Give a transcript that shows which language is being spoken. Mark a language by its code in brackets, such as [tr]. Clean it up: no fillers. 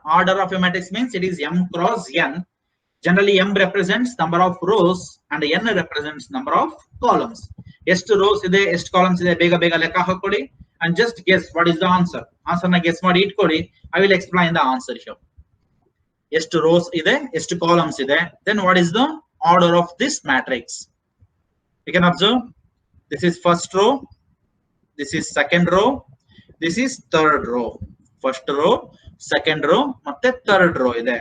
[en] Order of a matrix means it is m cross n. Generally m represents number of rows and n represents number of columns. [kn] ಎಷ್ಟು rose ಇದೆ ಎಷ್ಟು columns ಇದೆ ಬೇಗ ಬೇಗ ಲೆಕ್ಕ ಹಾಕೊಳ್ಳಿ [en] and just guess what is the answer. [kn] Answer ನ guess ಮಾಡಿ ಇಟ್ಕೊಳ್ಳಿ. [en] I will explain the answer here. [kn] ಎಷ್ಟು ರೋಸ್ ಇದೆ ಎಷ್ಟು ಕಾಲಮ್ಸ್ ಇದೆ, [en] then what is the order of this matrix? You can observe this is first row, this is second row, this is third row. First row, second row ಮತ್ತೆ third row ಇದೆ.